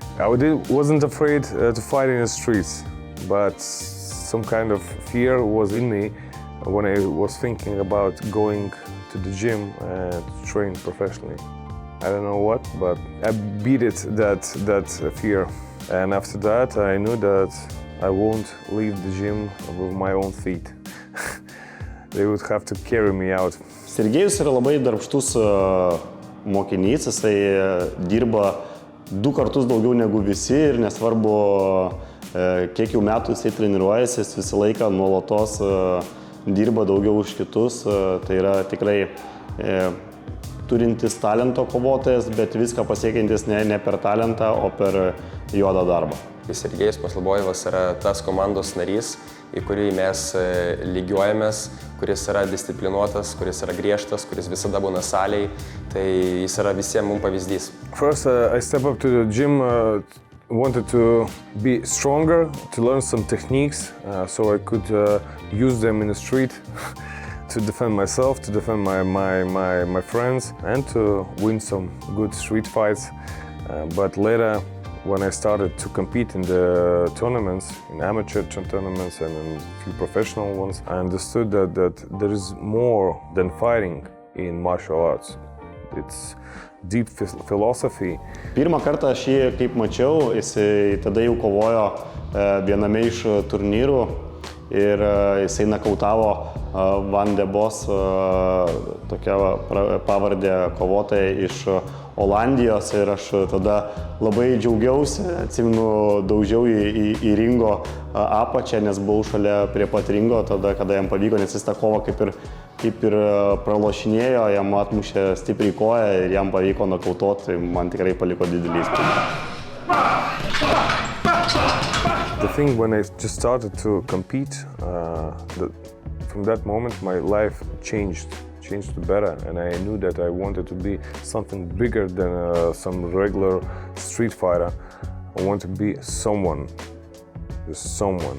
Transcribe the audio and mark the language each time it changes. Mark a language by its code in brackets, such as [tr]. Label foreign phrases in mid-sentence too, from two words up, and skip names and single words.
[en] I wasn't afraid to fight in the streets, but some kind of fear was in me when I was thinking about going to the gym and train professionally. I don't know what, but I beat it, that fear. And after that, I knew that I won't leave the gym with my own feet. They would have to carry me out. [lt] Sergejus yra labai darbštus mokinys, jisai dirba 2 kartus daugiau negu visi ir nesvarbu, kiek jau metų jisai treniruojasi, jis visą laiką nuolatos dirba daugiau už kitus. Tai yra tikrai turintis talento kovotojas, bet viską pasiekiantis ne per talentą, o per juodą darbą. Sergejus Maslobojevas yra tas komandos narys, į kurį mes lygiuojamės, kuris yra disciplinuotas, kuris yra griežtas, kuris visada būna salėj, tai jis yra visiems mums pavyzdys. [en] First, I stepped up to the gym, wanted to be stronger, to learn some techniques, so I could use them in the street to defend myself, to defend my friends, and to win some good street fights. But later, when I started to compete in the tournaments, in amateur tournaments and in a few professional ones, I understood that there is more than fighting in martial arts. It's deep philosophy. [lt] Pirmą kartą aš jį, kaip mačiau, jis tada jau kovojo viename iš turnyrų ir jisai nakautavo Van de Bos, tokia pavardė kovotoja iš Olandijos ir aš tada labai džiaugiausi, atsimenu, daužiau į ringo apačią, nes buvau šalia prie pat ringo tada, kada jam pavyko, nes jis tą kovą kaip ir pralošinėjo, jam atmušė stipriai koją ir jam pavyko nokautuoti, tai man tikrai paliko didelį įspūdį. [en] The thing when I just started to compete, from that moment my life changed to better, and I knew that I wanted to be something bigger than some regular street fighter. I want to be someone, just someone.